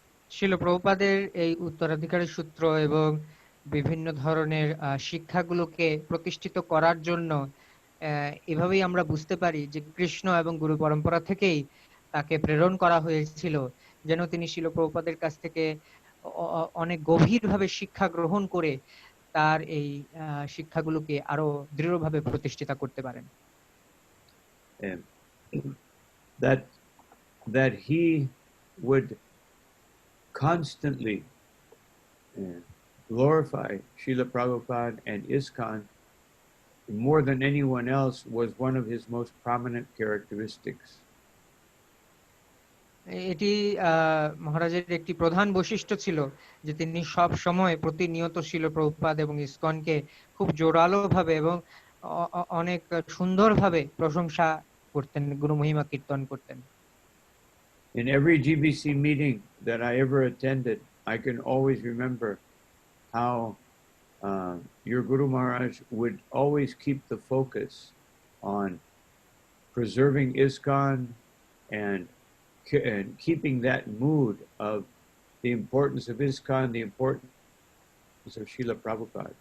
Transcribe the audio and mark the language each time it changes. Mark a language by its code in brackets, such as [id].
[bn] শিল প্রভুপাদের এই উত্তরাধিকারী সূত্র এবং বিভিন্ন ধরনের শিক্ষাগুলোকে প্রতিষ্ঠিত করার জন্য এভাবেই আমরা বুঝতে পারি যে কৃষ্ণ এবং গুরু পরম্পরা থেকেই তাকে প্রেরণ করা হয়েছিল, যেন তিনি শিল প্রভুপাদের কাছ থেকে অনেক গভীরভাবে শিক্ষা গ্রহণ করে তার এই শিক্ষাগুলোকে আরো দৃঢ়ভাবে প্রতিষ্ঠিত করতে পারেন। [en] That he would constantly glorify Srila Prabhupada and ISKCON more than anyone else was one of his most prominent characteristics. [bn] এটি মহারাজের একটি প্রধান বৈশিষ্ট্য ছিল যে তিনি সব সময় প্রতিনিয়ত শিল প্রভুপাদ এবং ইসকনকে খুব জোরালো ভাবে এবং অনেক সুন্দরভাবে প্রশংসা করতেন, গুরু মহিমা কীর্তন করতেন। [en] In every GBC meeting that I ever attended, I can always remember how your Guru Maharaj would always keep the focus on preserving ISKCON and keeping that mood of the importance of ISKCON, the importance of Srila Prabhupada.